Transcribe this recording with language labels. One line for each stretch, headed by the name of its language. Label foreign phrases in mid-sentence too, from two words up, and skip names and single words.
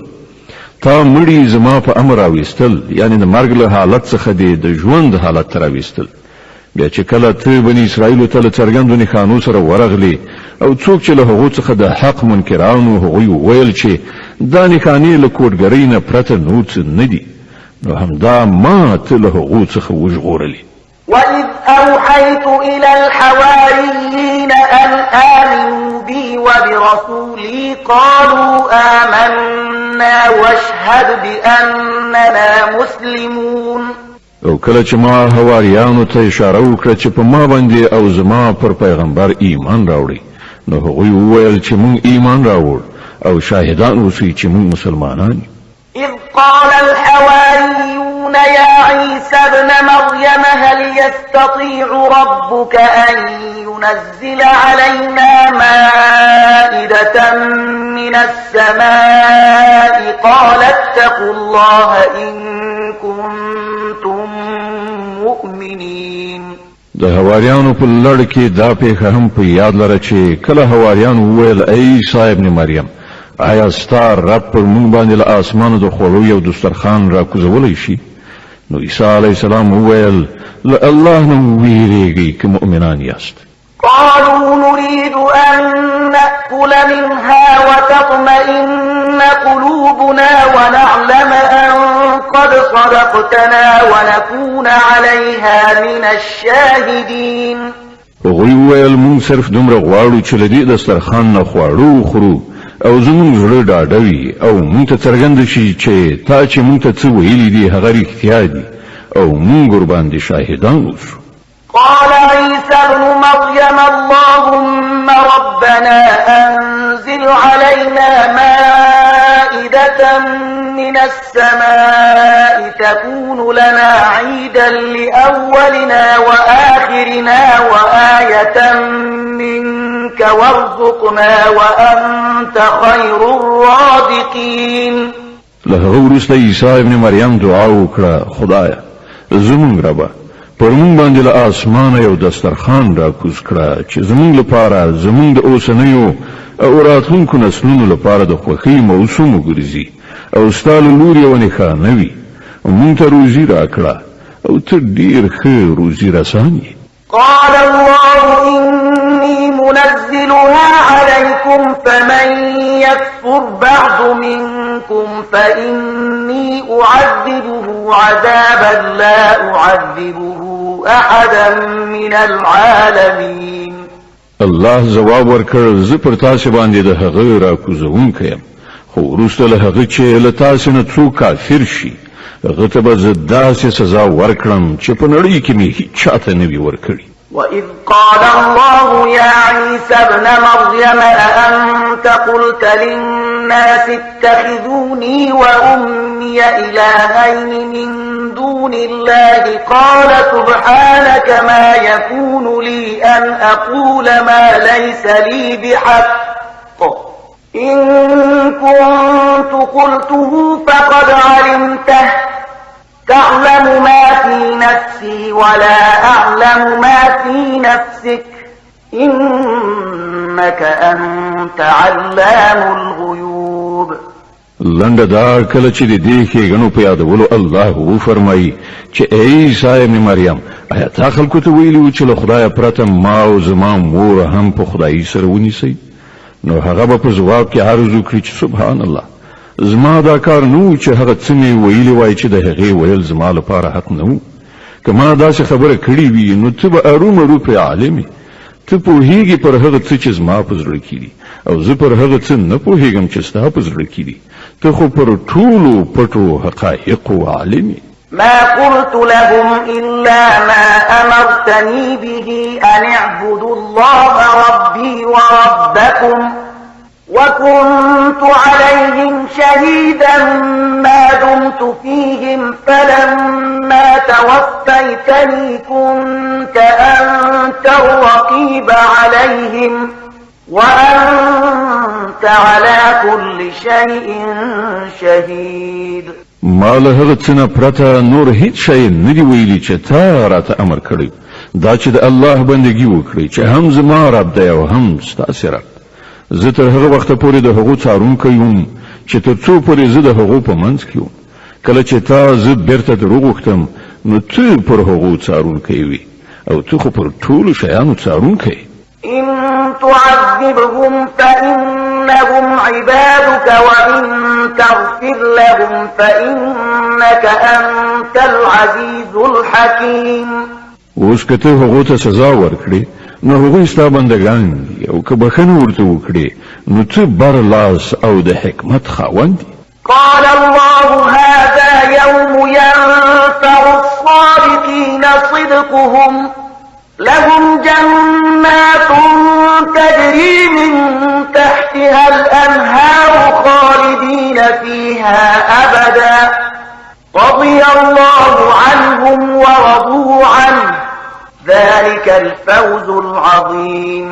Pashto: تا مړي زما په امر راویستل، یعنی د مرګ له حالت څخه د ژوند حالت ته راویستل. بیا چې کله ته بني اسرائیلو ته له څرګندو نښانو سره ورغلې او څوک چې له هغو څخه د حق منکرانو هغوی وویل چې دا نښانې له کوډګرۍ نه پرته نور څه نه دي، نو همدا ما ته له هغو څخه وژغورلې.
Arabic: وإذ أوحيت إلى الحواريين أن آمنوا بي وبرسولي قالوا آمنا واشهد بأننا مسلمون.
Pashto: او کله چې ما حواریانو ته اشاره وکړه چې په ما باندې او زما پر پیغمبر ایمان راوړي، نو هغوی وویل چې مونږ ایمان راوړ او شاهدان اوسئ چې مونږ مسلمانان یو.
Arabic: إذ قال الحواريون يا عيسى ابن مريم هل يستطيع ربك أن ينزل علينا مائدة من السماء قال اتقوا الله إن كنتم مؤمنين.
Pashto: د حواریانو په لړ کې دا پیښه هم په یاد لره چې کله حواریانو وویل ای عیسی ابن مریم آیا ستا رب پر مونږ باندې له اسمانو د خوړو یو دسترخوان را کوزولی شي؟ نو عیسی
Arabic: علیه السلام
Pashto: وویل له الله نه ویریږئ که مؤمنان یاست.
Arabic: قالوا نريد أن نأكل منها وتطمئن قلوبنا ونعلم أن قد صدقتنا ونكون عليها من الشاهدين.
Pashto: هغوی وویل مونږ صرف دومره غواړو چې له دې دسترخوان نه خواړه وخورو او زمونږ زړه ډاډه وي او مونږ ته څرګنده شي چې تا چې مونږ ته څه ویلي دي هغه رښتیا دي او مونږ ورباندې شاهدان اوسو.
Arabic: قال عيسى ابن مريم اللهم ربنا أنزل علينا مائدة من السماء تكون لنا عيدا لأولنا وآخرنا وآية منك وارزقنا وأنت خير الرازقين.
Pashto: له هغه وروسته عیسی ابن مریم دعا وکړه خدایا زمونږ ربه پر مونږ باندې له اسمانه یو دسترخوان را کوز کړه چې زمونږ لپاره زمونږ د اوسنیو او راتلونکو نسلونو لپاره د خوښۍ موسم وګرځي او ستا له لورې یوه نښانه وي. مونږ ته روزي راکړه او ته ډېر ښه روزي رسان یې.
Arabic: قال الله إني منزلها عليكم فمن يكفر بعد منكم فإني أعذبه عذابا لا أعذبه أحدا من العالمين.
Pashto: الله جواب ورکړ زه پر تاسو باندې د هغه را کوزونکی یم، خو وروسته له هغه چې له تاسو نه څوک کافر شي هغه ته به زه داسې سزا ورکړم چې په نړۍ کې مې هیچ چاته نه وي ورکړې.
Arabic: وإذ قال الله يا عيسى ابن مريم أأنت قلت للناس اتخذوني وأمي إلهين من دون الله قال سبحانك ما يكون لي أن أقول ما ليس لي بحق إن كنت قلته فقد علمته تعلم ما في نفسي ولا أعلم ما في نفسك إنك أنت علام الغيوب.
Pashto: لنډه دا کله چې د دې ښېګڼو په یادولو الله وفرمایي چې ای عیسی ابن مریم آیا تا خلکو ته ویلي وو چې له خدایه پرته ما او زما مور هم په خدایي سره ونیسئ؟ نو هغه به په ځواب کې عرض وکړي چې
Arabic: سبحان الله
Pashto: زما دا کار نه و چې هغه څه مې ویلي وای چې د هغې ویل زما لپاره حق نه و. که ما داسې خبره کړې وي نو ته به ارومرو پرې عالم یې. ته پوهېږي پر هغه څه چې زما په زړه کې دي او زه پر هغه څه نه پوهېږم چې ستا په زړه کې دي. ته خو پر ټولو پټو حقایقو عالم یې.
Arabic: ما قلت لهم إلا ما أمرتني به أن اعبدوا الله ربي وربكم وكنت عليهم شهيدا ما دمت فيهم فلما توفيتني كنت أنت الرقيب عليهم وأنت على كل شيء شهيد.
Pashto: ما له هغه څه نه پرته نور هیڅ شی نه دی ویلي چې تا راته امر کړی دا چې د الله بندگی وکړي چې هم زما رب دی او هم ستاسې رب زه تر هغه وخته پورې د هغو څارونکی یم چې تر څو پورې زه د هغو په منځ کې وم کله چې تا زه بیرته در وغوښتم نو ته پر هغو څارونکی وي او ته خو پر ټولو شیانو څارونکی
Arabic: إن تعذبهم فإنهم عبادك وإن تغفر لهم فإنك أنت العزيز الحكيم
Pashto: اوس که ته هغو ته سزا ورکړې نو هغوی ستا بندګان دي او که بخښنه ورته وکړې نو ته بر لاس او د حکمت خاوند دي
Arabic: قال الله هذا يوم ينفع الصادقين صدقهم لهم جنات تجري من تحتها الأنهار خالدين فيها أبدا رضي الله عنهم ورضوا عنه ذلك الفوز العظيم